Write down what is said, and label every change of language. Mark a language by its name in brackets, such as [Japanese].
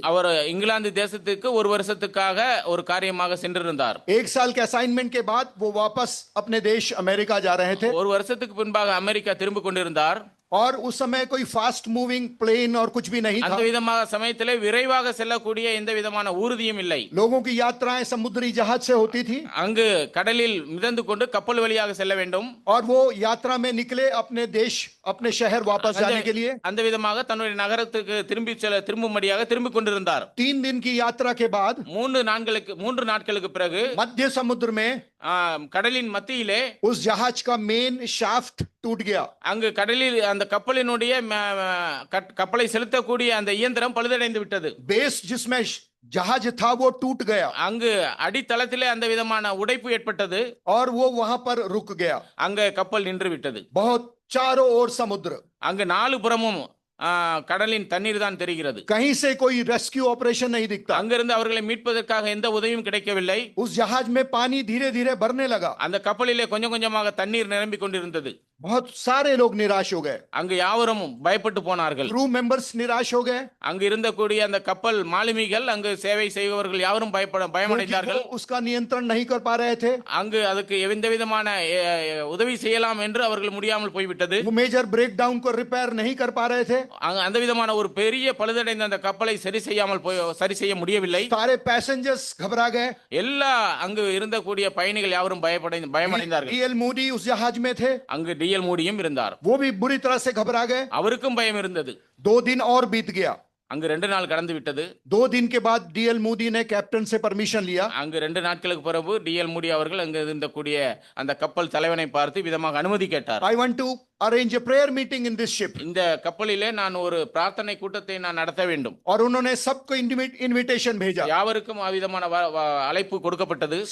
[Tamil] அவர் இங்கிலாந்து தேசத்துக்கு ஒரு வருஷத்துக்காக ஒரு காரியமாக சென்றிருந்தார். [Hindi] 1 साल के असाइनमेंट के बाद वो वापस अपने देश अमेरिका जा रहे थे। [Tamil] ஒரு வருஷத்துக்கு பின்பாக அமெரிக்கா திரும்பிக் கொண்டிருந்தார். [Hindi] और उस समय कोई फास्ट मूविंग प्लेन और कुछ भी नहीं था। [Tamil] அந்த விதமாக சமயத்திலே விரைவாக செல்லக்கூடிய எந்த விதமான ஊர்தியும் இல்லை. [Hindi] लोगों की यात्राएं समुद्री जहाज से होती थी। [Tamil] அங்கு கடலில் மிதந்து கொண்டு கப்பல் வழியாக செல்ல வேண்டும். [Hindi] और वो यात्रा में निकले अपने देश अपने शहर वापस जाने के लिए। [Tamil] அந்த விதமாக தன்னுடைய நகரத்துக்கு திரும்பும்படியாக திரும்பிக் கொண்டிருந்தார். [Hindi] 3 दिन की यात्रा के बाद [Tamil] 3 நாட்களுக்கு பிறகு [Hindi] मध्य समुद्र में [Tamil] கடலின் மத்தியிலே [Hindi] उस जहाज का मेन शाफ्ट टूट गया। [Tamil] அங்கு கடலில் அந்த கப்பலினுடைய கப்பலை செலுத்தக்கூடிய அந்த இயந்திரம் பழுதடைந்து விட்டது. [Hindi] बेस जिसमें जहाज था वो टूट गया। [Tamil] அங்கு அடித்தளத்திலே அந்த விதமான உடைப்பு ஏற்பட்டது. [Hindi] और वो वहां पर रुक गया। [Tamil] அங்க கப்பல் நின்று விட்டது. [Hindi] बहुत चारों ओर समुद्र, [Tamil] அங்கு 4 புறமும் கடலின் தண்ணீர் தான் தெரிகிறது. [Hindi] कहीं से कोई रेस्क्यू ऑपरेशन नहीं दिखता। [Tamil] அங்கிருந்து அவர்களை மீட்பதற்காக எந்த உதவியும் கிடைக்கவில்லை. [Hindi] उस जहाज में पानी धीरे धीरे भरने लगा। [Tamil] அந்த கப்பலிலே கொஞ்சம் கொஞ்சமாக தண்ணீர் நிரம்பிக் கொண்டிருந்தது. [Hindi] बहुत सारे लोग निराश हो गए। [Tamil] அங்கு யாவரும் பயப்பட்டு போனார்கள். [Hindi] क्रू मेंबर्स निराश हो गए। [Tamil] அங்கு இருந்தக்கூடிய அந்த கப்பல் மாலுமிகள் அங்கு சேவை செய்பவர்கள் யாவரும் பயமடைந்தார்கள். [Hindi] क्योंकि वो उसका नियंत्रण नहीं कर पा रहे थे। [Tamil] அங்கு அதுக்கு எந்த விதமான உதவி செய்யலாம் என்று அவர்கள் முடியாமல் போய்விட்டது. [Hindi] वो मेजर ब्रेक डाउन को रिपेयर नहीं कर पा रहे थे। [Tamil] அந்த விதமான ஒரு பெரிய பழுதடைந்த அந்த கப்பலை சரி செய்ய முடியவில்லை. [Hindi] सारे पैसेंजर्स घबरा गए। [Tamil] எல்லா அங்கு இருந்தக்கூடிய பயணிகள் யாவரும் பயமடைந்தார்கள். [Hindi] D.L. मूडी उस जहाज में थे। [Tamil] அங்கு டிஎல் மூடியும் இருந்தார். [Hindi] वो भी बुरी तरह से घबरा गए। [Tamil] அவருக்கும் பயம் இருந்தது. [Hindi] 2 दिन और बीत गया। [Tamil] அங்கு 2 நாள் கடந்து விட்டது. [Hindi] 2 दिन के बाद D.L. मूडी ने कैप्टन से परमिशन लिया। [Tamil] அங்கு 2 நாட்களுக்கு பிறகு டிஎல் மூடி அவர்கள் அங்கு இருந்தக்கூடிய அந்த கப்பல் தலைவனை பார்த்து விதமாக அனுமதி கேட்டார். [English] I want to arrange a prayer meeting in this ship। [Tamil] இந்த கப்பலிலே நான் ஒரு பிரார்த்தனை கூட்டத்தை நான் நடத்த வேண்டும். [Hindi] और उन्होंने सबको इनविटेशन भेजा। [Tamil] யாவருக்கும் அவ்விதமான அழைப்பு கொடுக்கப்பட்டது.